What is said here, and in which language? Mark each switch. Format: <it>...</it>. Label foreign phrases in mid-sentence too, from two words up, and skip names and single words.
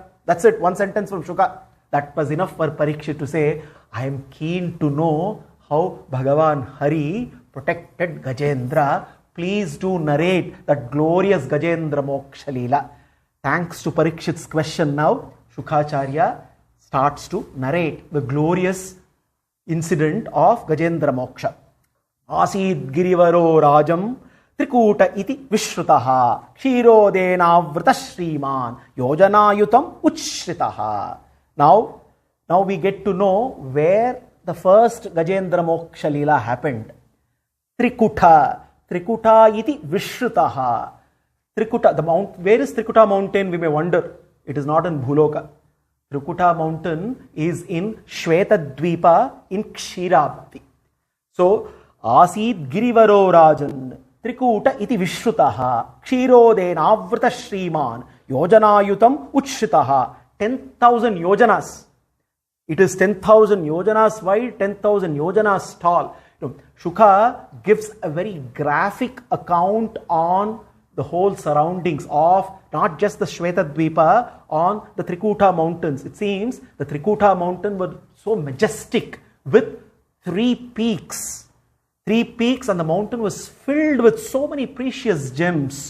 <en>That's it, one sentence from Shuka. That was enough for Parikshit to say, I am keen to know how Bhagavan Hari protected Gajendra. Please do narrate that glorious Gajendra Moksha lila. Thanks to Parikshit's question now, Shukacharya starts to narrate the glorious incident of Gajendra Moksha.</en> <sa>Asid girivaro rajam Trikuta iti vishrutaha kshirodena vrita shriman yojanayutam uchritaha.</sa> <en>Now we get to know where the first Gajendra Moksha lila happened.</en> <sa>Trikuta iti vishrutaha.</sa> <en>Trikuta, the mount. Where is Trikuta mountain? We may wonder. It is not in Bhuloka. Trikuta mountain is in Shvetadvipa in Kshiravati.</en> <sa>So, Asid girivaro rajan Trikuta iti vishrutaha kshirodena avrita shriman yojanayutam uchritaha.</sa> <en>10,000 yojanas. It is 10,000 yojanas wide, 10,000 yojanas tall. Shuka gives a very graphic account on the whole surroundings of not just the Shvetadvipa, on the Trikuta mountains. It seems the Trikuta mountain was so majestic with three peaks, and the mountain was filled with so many precious gems.</en>